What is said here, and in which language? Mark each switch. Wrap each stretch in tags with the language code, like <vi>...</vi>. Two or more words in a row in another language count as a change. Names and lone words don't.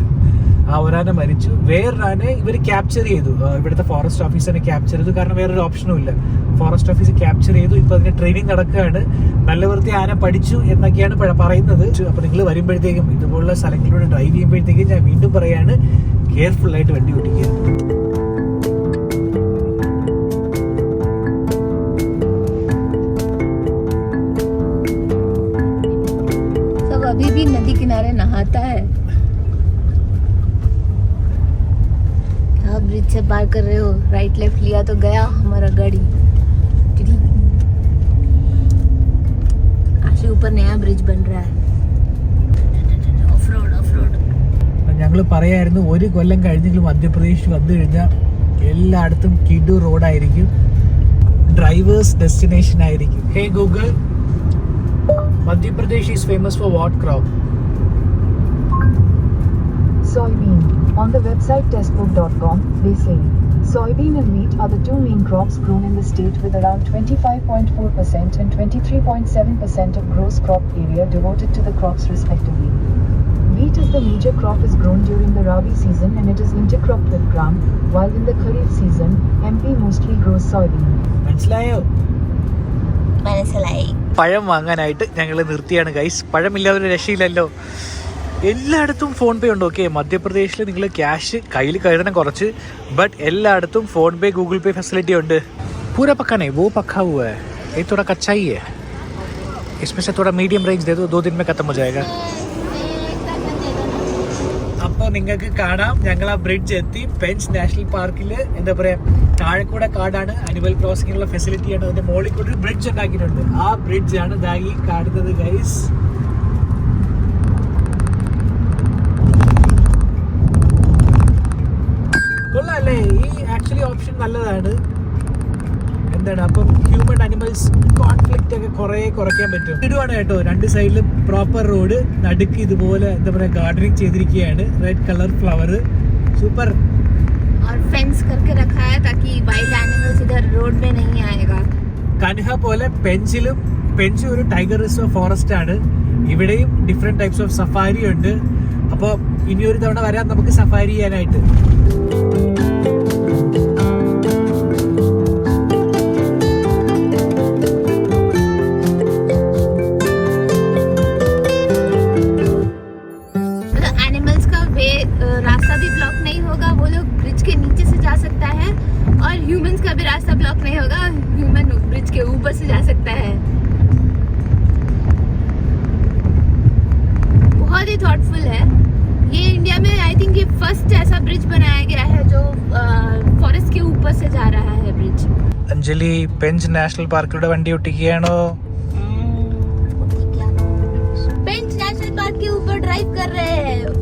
<ml>വേറൊരാനെ ഇവർ ക്യാപ്ചർ ചെയ്തു. ഇവിടുത്തെ ഫോറസ്റ്റ് ഓഫീസറിനെ ക്യാപ്ചർ ചെയ്തു. കാരണം വേറൊരു ഓപ്ഷനും ഇല്ല.</ml> <en>forest officer capture</en> <ml>ചെയ്തു. ഇപ്പൊ അതിന്റെ ട്രെയിനിങ് നടക്കുകയാണ്. നല്ല വൃത്തി ആന പഠിച്ചു എന്നൊക്കെയാണ് പറയുന്നത്. അപ്പൊ നിങ്ങൾ വരുമ്പോഴത്തേക്കും ഇതുപോലുള്ള സ്ഥലങ്ങളിലൂടെ ഡ്രൈവ് ചെയ്യുമ്പോഴത്തേക്കും ഞാൻ വീണ്ടും പറയാണ്, കെയർഫുൾ ആയിട്ട് വണ്ടി ഓടിക്കുക.</ml> <hi>अभी भी नदी किनारे नहाता है. आप ब्रिज से पार कर रहे हो,</hi> <en>right left</en> <hi>लिया तो गया हमारा गाड़ी. आशे ऊपर नया ब्रिज बन रहा है.</hi> <en>off road.</en> <ml>ഞങ്ങൾ പറയായിരുന്നു 1 കൊല്ലം കഴിഞ്ഞെങ്കിലും മധ്യപ്രദേശ് വന്നു കഴിഞ്ഞാൽ എല്ലായിടത്തും കിഡു റോഡായിരിക്കും,</ml> <en>drivers destination</en> <ml>ആയിരിക്കും.</ml> <en>Hey Google, Madhya Pradesh is famous for what crop? Soybean. On the website testbook.com, they say soybean and wheat are the 2 main crops grown in the state, with around 25.4% and 23.7% of gross crop area devoted to the crops respectively. Wheat is the major crop is grown during the Rabi season and it is intercropped with gram, while in the Kharif season, MP mostly grows soybean.</en> <ml>മനസ്സിലായോ? മനസ്സിലായി. പഴം വാങ്ങാനായിട്ട് ഞങ്ങൾ നിർത്തിയാണ് ഗൈസ്. പഴമില്ലാതെ ഒരു രക്ഷയില്ലല്ലോ. എല്ലായിടത്തും ഫോൺ പേ ഉണ്ട്. ഓക്കെ, മധ്യപ്രദേശിൽ നിങ്ങൾ ക്യാഷ് കയ്യിൽ കരുതണം കുറച്ച്, ബട്ട് എല്ലായിടത്തും ഫോൺ പേ ഗൂഗിൾ പേ ഫെസിലിറ്റി ഉണ്ട്.</ml> <hi>पूरा पक्का नहीं, वो पक्का हुआ है, ये थोड़ा कच्चा ही है. इसमें से थोड़ा</hi> <en>medium range</en> <hi>दे दो, 2 दिन में खत्म हो जाएगा.</hi> <ml>അപ്പോൾ നിങ്ങൾക്ക് കാണാം ഞങ്ങൾ ആ ബ്രിഡ്ജ് എത്തി. പെഞ്ച് നാഷണൽ പാർക്കിൽ എന്താ പറയുക, താഴെക്കൂടെ കാടാണ്, അനിമൽ ക്രോസിങ്ങിനുള്ള ഫെസിലിറ്റിയാണ്. അതിന്റെ മുകളിൽ കൂടെ ഒരു ബ്രിഡ്ജ് ഉണ്ടാക്കിയിട്ടുണ്ട്. ആ ബ്രിഡ്ജാണ് ദാ ഈ കാണുന്നത് ഗൈസ്. കൊള്ളാല്ലേ? ഈ</ml> <en>actually option</en> <ml>നല്ലതാണ്. എന്താണ്, അപ്പം</ml> <en>human animals conflict</en> <ml>ഒക്കെ കുറയ്ക്കാൻ പറ്റും. ഇടുവാണ് കേട്ടോ. 2 സൈഡിലും</ml> <en>proper road,</en> <ml>നടുക്ക് ഇതുപോലെ എന്താ പറയുക ഗാർഡനിങ് ചെയ്തിരിക്കുകയാണ്.</ml> <en>red colour flower, super.</en> <hi>और फेंस करके रखा है ताकि</hi> <en>wild animals</en> <hi>इधर रोड में नहीं आएगा.</hi> <ml>കൻഹ പോലെ പെഞ്ച് ഒരു</ml> <en>tiger reserve forest</en> <ml>ആണ്. ഇവിടെയും</ml> <en>different types of safari</en> <ml>ഉണ്ട്. അപ്പോൾ ഇനിയൊരു തവണ വരാം നമുക്ക് സഫാരി ചെയ്യാനായിട്ട്.</ml> <hi>रास्ता भी ब्लॉक नहीं होगा, वो लोग ब्रिज के नीचे से जा सकता है, और ह्यूमंस का भी रास्ता ब्लॉक नहीं होगा, ह्यूमन ब्रिज के ऊपर से जा सकता है. बहुत ही थॉटफुल है ये. इंडिया में</hi> <en>I think</en> <hi>ये फर्स्ट ऐसा ब्रिज बनाया गया है जो फॉरेस्ट के ऊपर से जा रहा है ब्रिज.</hi> <ml>അഞ്ജലി പെഞ്ച് നാഷണൽ പാർക്കിലൂടെ വണ്ടി ഒട്ടിക്കുകയാണോ?</ml> <hi>पेंच नेशनल पार्क के ऊपर ड्राइव कर रहे हैं.</hi>